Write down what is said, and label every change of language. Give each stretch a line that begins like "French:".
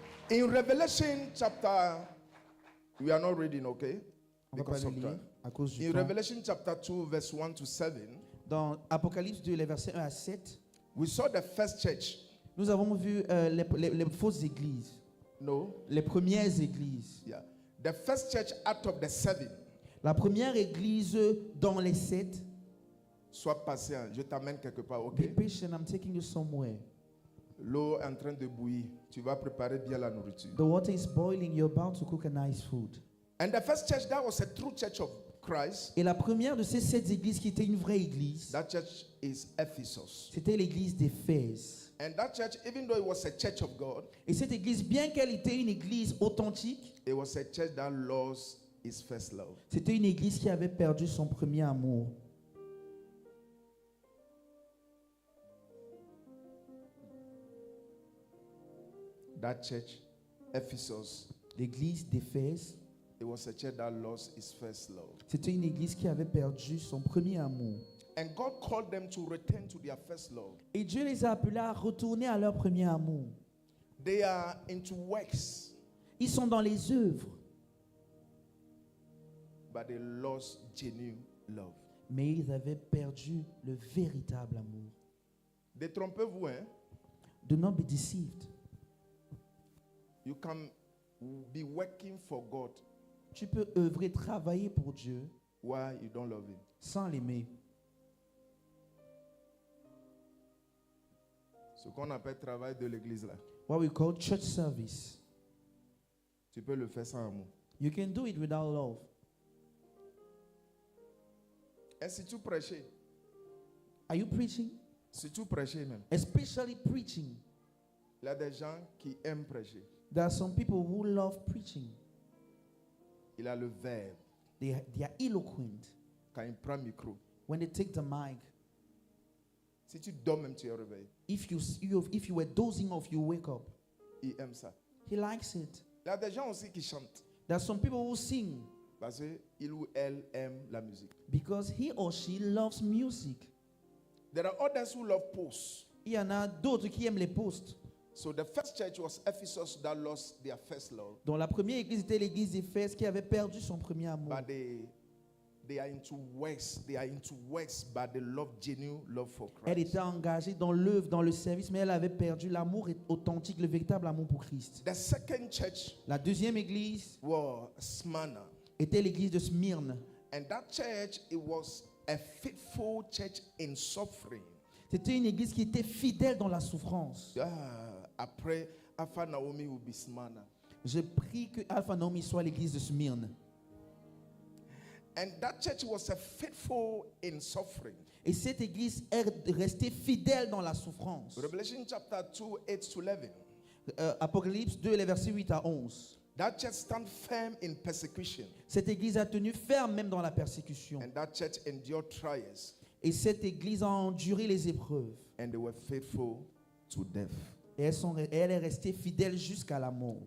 English: In Revelation chapter, we are not reading, okay?
French: On va pas
English: Because
French: le
English: of
French: lire
English: time.
French: à cause du
English: In
French: temps.
English: Revelation chapter 2, verse 1 to 7,
French: Dans Apocalypse 2, les versets 1 à 7,
English: we saw the first church.
French: nous avons vu les fausses églises,
English: No?
French: les premières églises.
English: Yeah. The first church out of the 7.
French: La première église dans les 7. Sois patient, je t'amène quelque part,
English: Be
French: ok?
English: patient, I'm taking you somewhere.
French: L'eau est en train de bouillir. Tu vas préparer bien la nourriture.
English: The water is boiling, you're about to cook a nice food. And the first church, that was a true church of Christ.
French: Et la première de ces 7 églises qui était une vraie église,
English: That church is Ephesus.
French: c'était l'église d'Éphèse.
English: And that church, even though it was a church of God,
French: Et cette église, bien qu'elle était une église authentique,
English: it was a church that lost its first love.
French: c'était une église qui avait perdu son premier amour.
English: That church, Ephesus,
French: L'église d'Éphèse,
English: it was a church that lost its first love.
French: c'était une église qui avait perdu son premier amour.
English: And God called them to return to their first love.
French: Et Dieu les a appelés à retourner à leur premier amour.
English: They are into works,
French: Ils sont dans les œuvres,
English: but they lost genuine love.
French: mais ils avaient perdu le véritable amour. Détrompez-vous, hein?
English: Do not be deceived. You can be working for God
French: Tu peux œuvrer, travailler pour Dieu
English: while you don't love Him.
French: sans l'aimer. Ce qu'on appelle travail de l'église là.
English: What we call church service.
French: Tu peux le faire sans amour.
English: You can do it without love.
French: Et si tu prêchais,
English: Are you preaching?
French: si tu prêchais même,
English: Especially preaching.
French: il y a des gens qui aiment prêcher.
English: There are some people who love preaching.
French: Il a le verbe.
English: They are eloquent.
French: Quand il prend le micro,
English: When they take the mic,
French: si tu dors même, tu es réveillé.
English: if you were dozing off, you wake up.
French: Il aime ça.
English: He likes it.
French: Il y a des gens aussi qui chantent
English: There are some people who sing
French: parce qu'il ou elle aime la musique.
English: because he or she loves music. There are others who love posts.
French: Il y en a d'autres qui aiment les posts.
English: So the first church was Ephesus that lost their first love.
French: Donc la première église était l'église d'Éphèse qui avait perdu son premier amour.
English: But they are into works. They are into works, but they love genuine love for
French: Elle
English: Christ.
French: était engagée dans l'œuvre, dans le service, mais elle avait perdu l'amour authentique, le véritable amour pour Christ.
English: The second church
French: La deuxième église
English: was Smyrna.
French: était l'église de Smyrne.
English: And that church, it was a faithful church in suffering.
French: C'était une église qui était fidèle dans la souffrance.
English: Après, Alpha Naomi will be Smyrna.
French: Je prie que Alpha Naomi soit l'église de Smyrne.
English: And that church was a faithful in suffering.
French: Et cette église est restée fidèle dans la souffrance.
English: Revelation chapter 2, 8 to 11.
French: Apocalypse 2, les versets 8 à 11.
English: That church stand firm in persecution.
French: Cette église a tenu ferme même dans la persécution.
English: And that church endured trials.
French: Et cette église a enduré les épreuves.
English: And they were faithful to death.
French: Et elle est restée fidèle jusqu'à la mort.